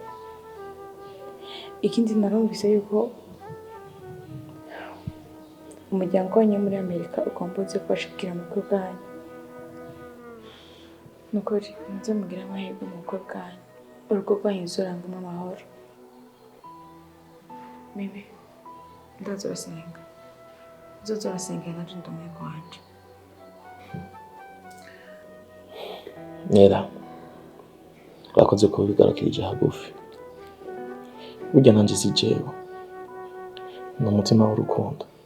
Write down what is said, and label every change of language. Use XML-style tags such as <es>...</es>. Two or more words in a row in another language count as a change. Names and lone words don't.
<rn>Ikindi narumvise yuko umuryango wanyu muri Amerika ugomba uzi kubashikira amakuru bwanyu. Nukuri muze mugira amahirwe mu bukwe bwanyu, urugo rwanyu ruzorangwamo amahoro. Mimi, ndazorasenga nanje ndi umwego wanje. Nera, urakoze kuba bigarukirije hagufi. Burya nanje si jewe, ni umutima w'urukundo.</rn>